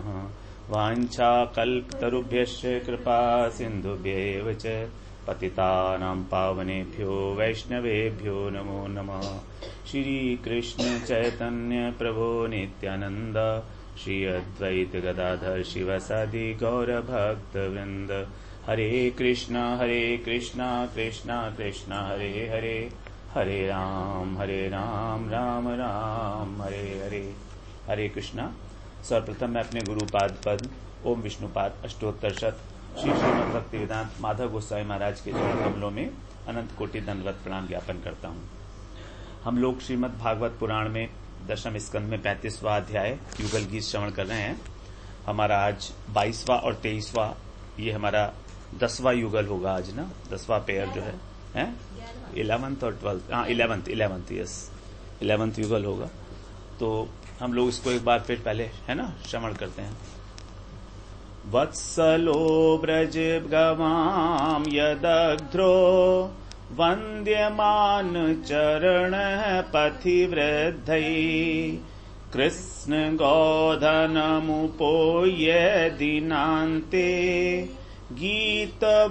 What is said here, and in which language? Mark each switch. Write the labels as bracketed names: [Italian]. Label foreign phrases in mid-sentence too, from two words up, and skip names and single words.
[Sanskrit] वाञ्छाकल्पतरुभ्यश्च कृपा सिन्धुभ्येव च पतितानां पावनेभ्यो वैष्णवेभ्यो नमो नमः। श्रीकृष्ण चैतन्य प्रभो नित्यानन्द श्री अद्वैत गदाधर शिवसादि गौरभक्तवृन्द। हरे कृष्णा कृष्णा कृष्णा हरे हरे, हरे राम राम राम हरे हरे। [Hindi] हरे कृष्णा। सर्वप्रथम मैं अपने गुरुपाद पद ओम विष्णुपाद अष्टोत्तर शत श्री श्रीमद् भक्ति वेदांत माधव गोस्वामी महाराज के चरण कमलों में अनंत कोटि दंडवत प्रणाम ज्ञापन करता हूँ। हम लोग श्रीमद् भागवत पुराण में दशम स्कंद में 35वां अध्याय युगल गीत श्रवण कर रहे हैं। हमारा आज 22वां और 23वां ये हमारा 10वां युगल होगा आज ना, 10वां पेयर जो है 11th और 12th, हाँ 11th यस 11th युगल होगा। तो हम लोग इसको एक बार फिर पहले है ना श्रवण करते हैं। [Sanskrit] वत्सलो ब्रज गवाम यदग्ध्रो वन्द्यमान चरण पथिवृद्धै कृष्ण गोधनमुपोय दीनान्ते गीत